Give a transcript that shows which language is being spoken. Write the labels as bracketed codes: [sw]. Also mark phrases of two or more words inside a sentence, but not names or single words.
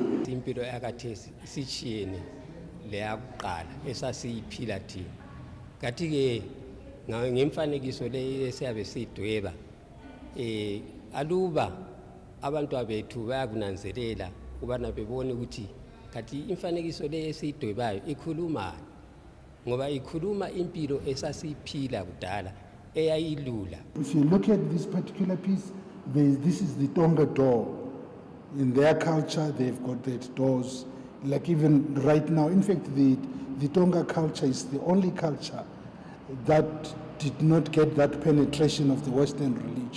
[nd] Impilo yakathesi isitshiyene leyakuqala esasiyiphila thina kathi ke ngemfanekiso le esiyabe sidweba aluba abantu abethu bayakunanzelela ubana bebone ukuthi kathi imfanekiso le esiyidwebayo ikhulumani ngoba ikhuluma impilo esasiphila kudala eyayilula. [en] If you look at this particular piece, this is the Tonga door. In their culture they've got that doors, like even right now. In fact, the Tonga culture is the only culture that did not get that penetration of the Western religion.